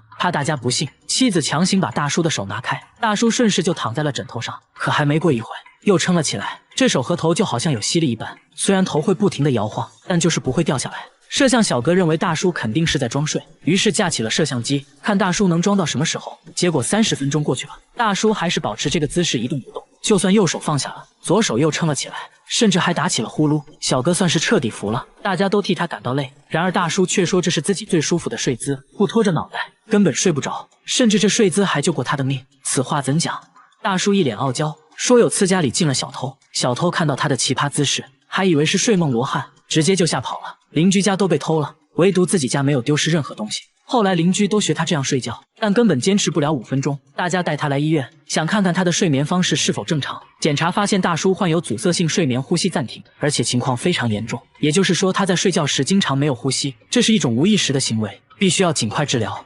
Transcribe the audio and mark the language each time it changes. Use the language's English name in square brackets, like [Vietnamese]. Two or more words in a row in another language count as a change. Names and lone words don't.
[Chinese] 怕大家不信，妻子強行把大叔的手拿開，大叔順勢就躺在了枕頭上，可還沒過一會又撐了起來，這手和頭就好像有吸力一般，雖然頭會不停地搖晃，但就是不會掉下來。攝像小哥認為大叔肯定是在裝睡，於是架起了攝像機，看大叔能裝到什麼時候。結果30分鐘過去了，大叔還是保持這個姿勢一動不動，就算右手放下了，左手又撐了起來，甚至還打起了呼嚕。小哥算是徹底服了，大家都替他感到累。然而大叔卻說這是自己最舒服的睡姿，不拖着腦袋根本睡不着，甚至這睡姿還救過他的命。此話怎講？大叔一臉傲嬌，說有次家裡進了小偷，小偷看到他的奇葩姿勢，還以為是睡夢羅漢，直接就嚇跑了。鄰居家都被偷了，唯獨自己家沒有丟失任何東西。後來鄰居都學他這樣睡覺，但根本堅持不了5分鐘。大家帶他來醫院，想看看他的睡眠方式是否正常。檢查發現大叔患有阻塞性睡眠呼吸暫停，而且情況非常嚴重，也就是說他在睡覺時經常沒有呼吸，這是一種無意識的行為，必須要盡快治療。